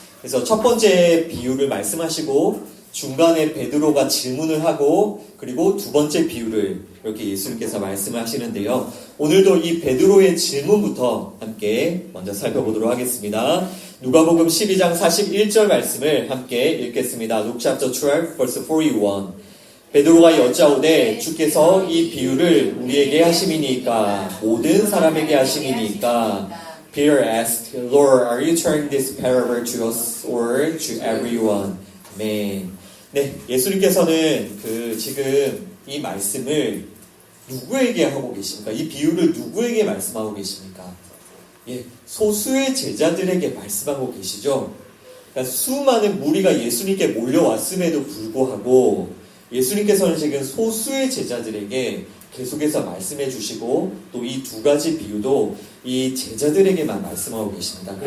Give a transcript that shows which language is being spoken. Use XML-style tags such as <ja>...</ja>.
<ko>그래서 첫 번째 비유를 말씀하시고 중간에 베드로가 질문을 하고 그리고 두 번째 비유를 이렇게 예수님께서 말씀을 하시는데요. 오늘도 이 베드로의 질문부터 함께 먼저 살펴보도록 하겠습니다. 누가복음 12장 41절 말씀을 함께 읽겠습니다.</ko> <en>Luke chapter 12 verse 41.</en> <ko>베드로가 여짜오되 주께서 이 비유를 우리에게 하심이니까 모든 사람에게 하심이니까</ko> <en>Peter asked, Lord, are you telling this parable to us or to everyone? Amen.</en> <ko>네, 예수님께서는 지금 이 말씀을 누구에게 하고 계십니까? 이 비유를 누구에게 말씀하고 계십니까? 예, 소수의 제자들에게 말씀하고 계시죠? 그러니까 수많은 무리가 예수님께 몰려왔음에도 불구하고 예수님께서는 지금 소수의 제자들에게 계속해서 말씀해 주시고 또 이 두 가지 비유도 이 제자들에게만 말씀하고 계십니다.</ko>